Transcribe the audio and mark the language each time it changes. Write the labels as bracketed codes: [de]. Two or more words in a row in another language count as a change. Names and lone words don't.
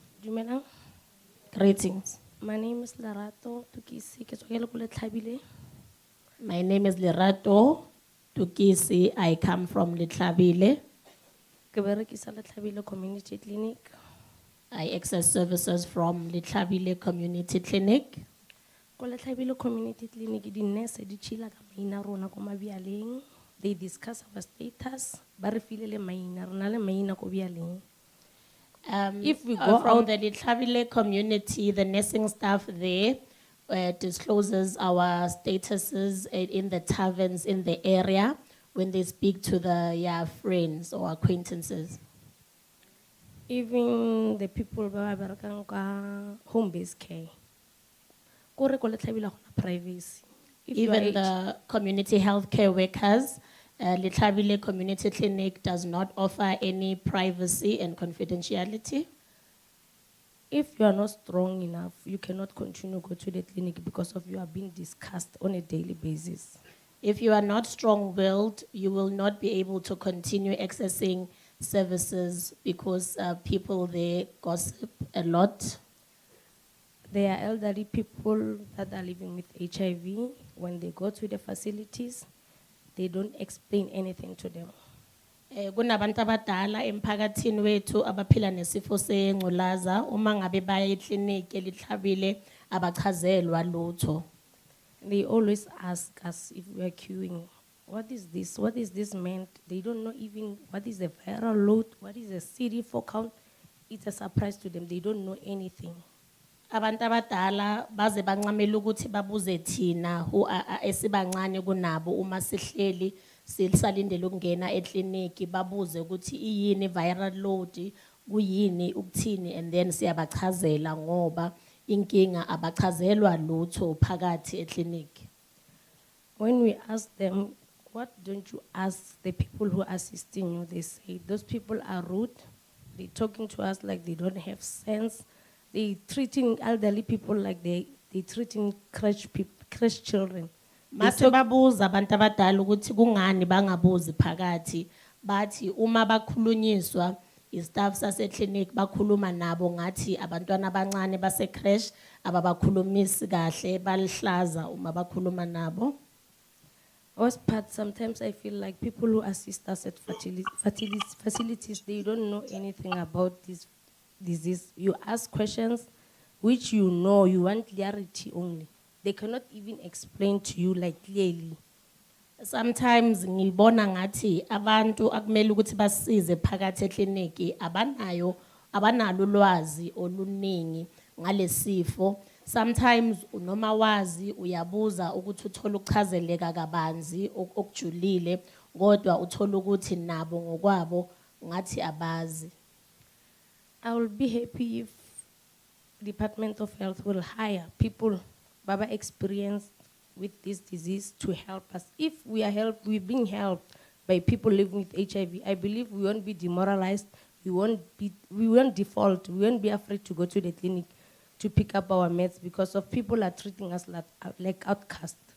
[tn] Dumelang. [en] Greetings. My name is Lerato Tukisi. [tn] Ke tswa ke le ko Letlhabile. [en] My name is Lerato Tukisi. I come from Litlabile. [tn] Ke berekisa Letlhabile Community Clinic. [en] I access services from Litlabile Community Clinic. [tn] Ko Letlhabile Community Clinic, di nurse di chila ka maina rona ko mabialeng. [en] They discuss our status. [tn] Ba re file le maina, rona le maina ko bialeng. [en] If we go from the Litlabile community, the nursing staff there discloses our statuses in the taverns in the area when they speak to their friends or acquaintances. Even the people [tn] ba berekang ka [en] home-based care. [tn] Kore ko Letlhabile ha gona privacy. [en] If you are Even the community healthcare workers, Litlabile Community Clinic does not offer any privacy and confidentiality. If you are not strong enough, you cannot continue to go to the clinic because of you are being discussed on a daily basis. If you are not strong-willed, you will not be able to continue accessing services because people there gossip a lot. There are elderly people that are living with HIV. When they go to the facilities, they don't explain anything to them. [zu] Kunabantu abadala emphakathini wethu abaphila nesifo sengculaza uma ngabe baya ekliniki elihlabile abachazelwa lutho. [en] They always ask us if we are queuing. What is this? What is this meant? They don't know even what is a viral load, what is a CD4 count. It's a surprise to them. They don't know anything. [zu] Abantu abadala baze bancamela ukuthi babuze thina esibancane kunabo uma sihleli sisalindele ukungena ekliniki babuze ukuthi iyini [en] viral load [zu] kuyini ukuthini [en] and then [zu] siyabachazela ngoba inkinga abachazelwa lutho phakathi ekliniki. [en] When we ask them, what don't you ask the people who are assisting you? They say, those people are rude. They're talking to us like they don't have sense. They treating elderly people like they treating crash children. [zu] Masibabuza abantu abadala ukuthi kungani bangabuzi phakathi bathi uma bakhulunyiswa istaff sase clinic bakhuluma nabo ngathi abantwana abancane base crash ababakhulumisi kahle balihlaza uma bakhuluma nabo. [en] Worst part, sometimes I feel like people who assist us at facilities, they don't know anything about this disease. You ask questions which you know, you want clarity only. They cannot even explain to you like clearly. [zu] Sometimes ngibona ngathi abantu akumele ukuthi basize phakathi ekliniki abanalo ulwazi oluningi ngalesifo. Sometimes unoma wazi uyabuza ukuthi uthola ukuchazeleka kabanzi okujulile kodwa uthola ukuthi nabo ngokwabo ngathi abazi. [en] I will be happy if Department of Health will hire people baba experienced with this disease to help us. If we're being helped by people living with HIV, I believe we won't be demoralized, we won't default, we won't be afraid to go to the clinic to pick up our meds because of people are treating us like outcasts.